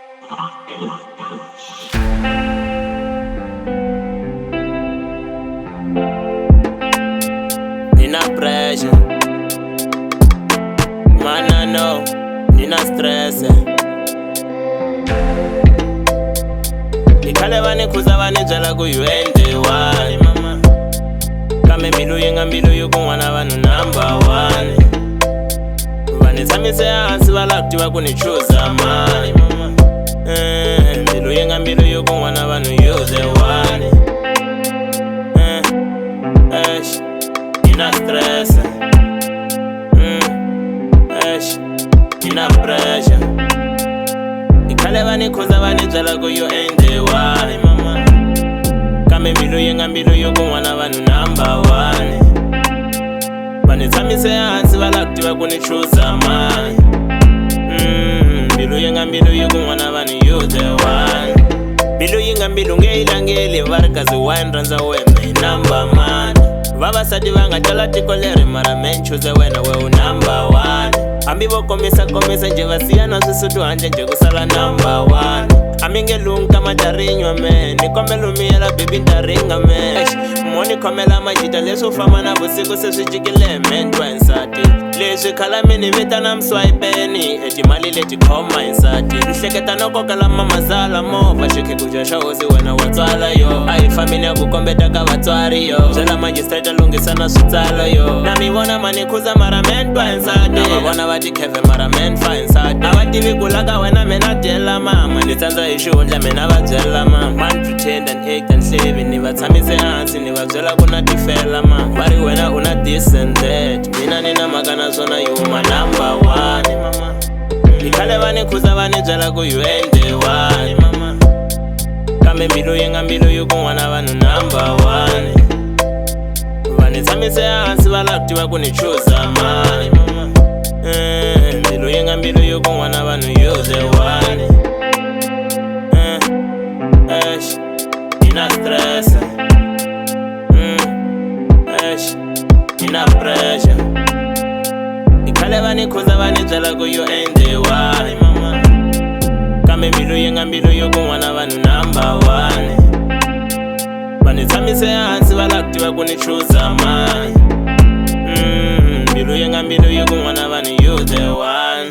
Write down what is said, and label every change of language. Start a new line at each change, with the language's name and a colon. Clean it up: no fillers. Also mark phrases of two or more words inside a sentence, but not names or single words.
Tsonga: Nina pressure,
English: man I know,
Tsonga: nina stress. Ikhale vanikhuza vanibyela ku
English: you ain't the one
Tsonga: mama. Kambe mbilu yi nga mbilu yi kun'wana vanhu
English: number one.
Tsonga: Vani tshamise hansi va lava ku tiva ku ni chuza mani mama. Mbilu yi nga mbilu yi kun'wana vanhu
English: you the one.
Tsonga: Nina stress, nina pressure. Ikhale vanikhuza vanibyela ku
English: you ain't the one
Tsonga: mama. Kambe mbilu yi nga mbilu yi kun'wana vanhu
English: number one.
Tsonga: Vani tshamise hansi va lava ku tiva ku ni chuza mani. Mbilu yi nga mbilu yi kun'wana vanhu
English: you the one.
Tsonga: Mbilu yi nga mbilu nge yi langeli va ri kasi wine rhandza wena hi number mani. Vavasati va nga tala tiko leri mara men chuze wena we u
English: number one.
Tsonga: Hambi vo komisa nje va siya na swisuti handle nje ku sala
English: number one.
Tsonga: Hambi nge lunga matarinywa me ni kombela umiyela baby ntaringa me. Moni khomela majita leswi u famba na vusiku se swi cikile men twa nsati. Leswi khala mi ni vitana mswayipeni etimali leti khoma nsati. Ni hleketa no kokela mamazala movha xikhekuja xa hosi wena wa tswala yo. A hi fambini ya ku kombeta ka vatswari yo. Byela magistrate lunghisa na switsalo yo. Na mi vona manikhuza mara men twa nsati. Na va vona va tikheve mara men fa nsati. A va tivi ku la ka wena mina dyela mama. Ni tsandza hi xihundla mina va byela mama.
English: Man pretend and act and save
Tsonga: ni va tshamise hansi ni va byela ku na tifela mama. Va ri wena u na
English: this and that.
Tsonga: Mina ni na mhaka na swona
English: you my number one
Tsonga: mama. Ikhale vanikhuza vanibyela ku
English: you ain't the one
Tsonga: mama. Kambe mbilu yi nga mbilu yi kun'wana vanhu
English: number one.
Tsonga: Vani tshamise hansi va lava ku tiva ku ni chuza mani mama. Mbilu yi nga mbilu yi kun'wana vanhu
English: you the one.
Tsonga: Nina stress, nina pressure. Ikhale vanikhuza vanibyela ku
English: you ain't the one
Tsonga: mama. Kambe mbilu yi nga mbilu yi kun'wana vanhu
English: number one.
Tsonga: Vani tshamise hansi va lava ku tiva ku ni chuza mani. Mbilu yi nga mbilu yi kun'wana vanhu
English: you the one.